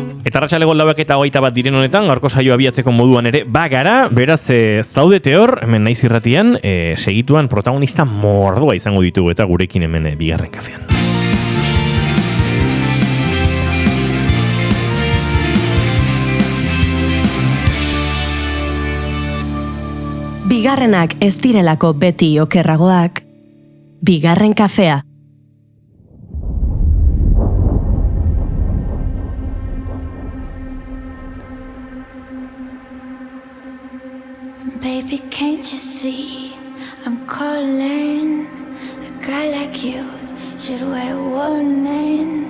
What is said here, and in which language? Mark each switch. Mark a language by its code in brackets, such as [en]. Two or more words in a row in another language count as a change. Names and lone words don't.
[eu] Eta Arratsaleko 4:21 diren honetan, gaurko saioa abiatzeko moduan ere bagara, beraz zaudete hor, hemen naiz irratian, segituan protagonista mordoa izango ditugu eta gurekin hemen bigarren kafean. Bigarrenak ez direlako beti okerragoak, bigarren kafea. [en] Baby, can't you see I'm calling? A guy like you should wear a warning.